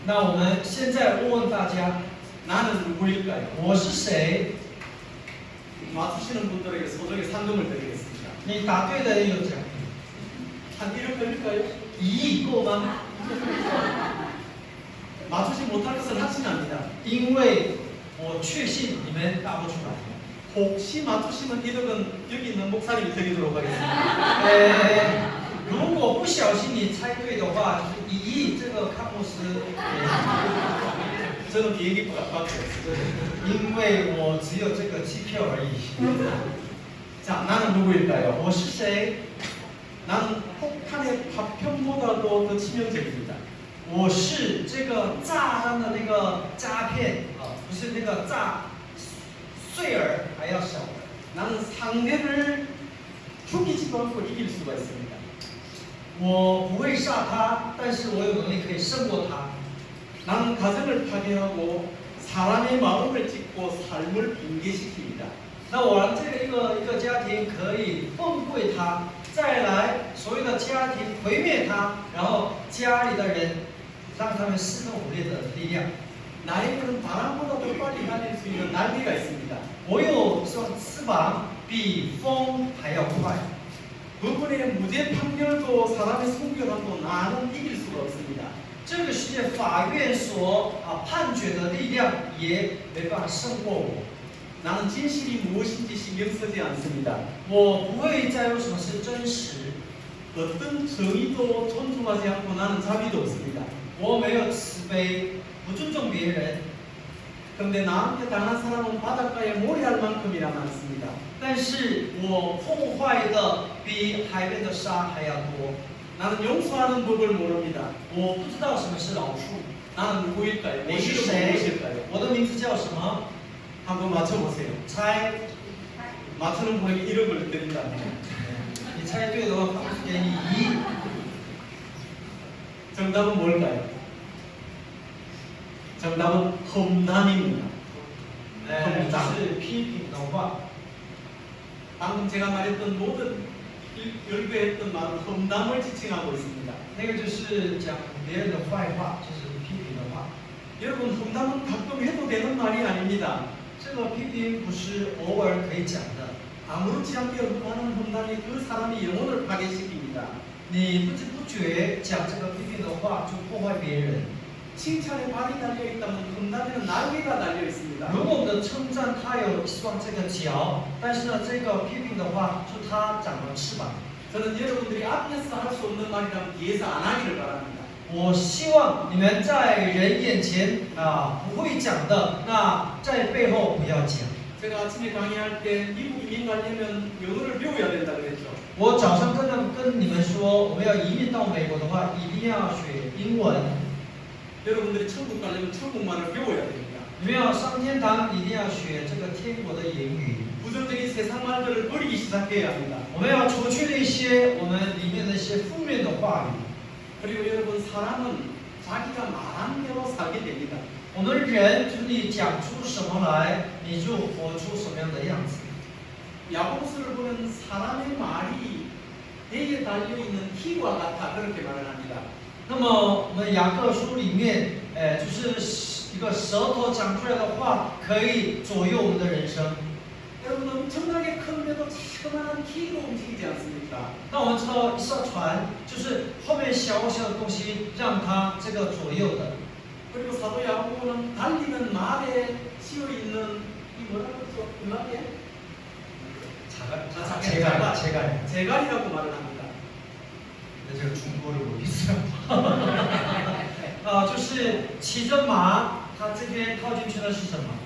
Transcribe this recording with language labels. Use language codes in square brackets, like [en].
[zh] 那我们现在问问大家， [ko] 나는 누구일까요? [zh] 我是谁？ [ko] 맞추시는 분들에게 소정의 상금을 드리겠습니다. [zh] 你答对的人有奖品。 [ko] 한 1억 걸릴까요? [zh] 1亿够吗？ [ko] 맞추지 못할 것을 확신합니다. [zh] 因为我确信你们答不出来。 [ko] 혹시 맞추시면 1억은 여기 있는 목사님이 드리도록 하겠습니다. [zh] 如果不小心你猜对的话，就是1亿这个康姆斯， [ko] 저는 비행기표가 밖에 없어요. [zh] 因为我只有这个机票而已。 [ko] 자, 나는 누구일까요? [zh] 我是谁？ [ko] 나는 폭탄의 파편보다도 더 치명적입니다. [zh] 我是这个炸弹的那个鸦片啊，不是那个炸碎儿还要小的。 [ko] 나는 상대를 죽이지도 않고 이길 수가 있습니다. [zh] 我不会杀他，但是我有能力可以胜过他。 [ko] 나는 가정을 파괴하고 사람의 마음을 찢고 삶을 붕괴시킵니다. [zh] 那我让这个一个家庭可以崩溃他，再来所有的家庭毁灭他，然后家里的人让他们四分五裂的力量。 [ko] 나에게는 바람보다 더 빨리 달릴 수 있는 날개가 있습니다. [zh] 我有双翅膀，比风还要快。 [ko] 법원의 무죄 판결도 사람의 순결함도 나는 이길 수가 없습니다. [zh] 这个世界法院所判决的力量也没办法胜过我。 [ko] 나는 진실이 무엇인지 신경 쓰지 않습니다. [zh] 我不会在乎什么是真实， [ko] 어떤 정의도 존중하지 않고 나는 자비도 없습니다. [zh] 我没有慈悲，不尊重别人。 [ko] 그런데 나한테 당한 사람은 바닷가에 모래알 만큼이나 많습니다. [zh] 但是我破坏的比海边的沙还要多。 [ko] 나는 용서하는 법을 모릅니다. [zh] 我不知道什么是饶恕。 [ko] 나는 누구일까요? 내 [zh] 我是 [ko] 이름은 [zh] 谁？ [ko] 무엇일까요? [zh] 我的名字叫什么？ [ko] 한번 맞춰보세요. [zh] 猜。 [ko] 맞추는 분에게 1억을 드린다. [zh] 你猜对的话，康姆斯给你1亿。 [ko] 정답은 뭘까요? 정답은 험담입니다. [zh] 就是批评的话。 [ko] 방금 제가 말했던 모든 열거했던 말은 험담을 지칭하고 있습니다. [zh] 那个就是讲别人的坏话，就是批评的话。 [ko] 여러분 험담은 가끔 해도 되는 말이 아닙니다. [zh] 这个批评不是偶尔可以讲的。 [ko] 아무렇지 않게 하는 험담이 그 사람의 영혼을 파괴시킵니다. [zh] 你不知不觉讲这个批评的话，就破坏别人。 [ko] 칭찬에 발이 달려 있다면 험담에는 날개가 달려 있습니다. [zh] 如果我们的称赞它有一双这个角，但是呢，这个批评的话，就它长了翅膀。 [ko] 저는 여러분들이 앞에서 할 수 없는 말이라면 뒤에서 안 하기를 바랍니다. [zh] 我希望你们在人眼前不会讲的，那在背后不要讲。 [ko] 제가 아침에 강의할 때 미국 이민 가려면 영어를 배워야 된다 그랬죠. [zh] 我早上跟你们说，我们要移民到美国的话，一定要学英文。 [ko] 여러분들이 천국 가려면 천국말을 배워야 됩니다. [zh] 你们要上天堂，一定要学这个天国的言语。 [ko] 부정적인 세상 말들을 버리기 시작해야 합니다. [zh] 我们要除去那些我们里面那些负面的话语。 [ko] 그리고 여러분 사람은 자기가 말한 대로 살게 됩니다. [zh] 我们人就是你讲出什么来，你就活出什么样的样子。 [ko] 야고보서를 보면 사람의 말이 배에 달려있는 희와 같아 그렇게 말을 합니다. [zh] 那么我们雅各书里面，就是一个舌头讲出来的话，可以左右我们的人生。 [ko] 여러분 엄청나게 큰 배도 자그마한 키로 움직이지 않습니까? [zh] 那我们知道，一艘船就是后面小小的东西让它这个左右的。 [ko] 그리고 사도 야고보는 달리는 말에 씌어 있는 이 뭐라 그러죠? 음악에 제갈이라고 말을 합니다. 근데 제가 중국어를 모르겠어요. [zh] 就是骑着马，它这边套进去的是什么？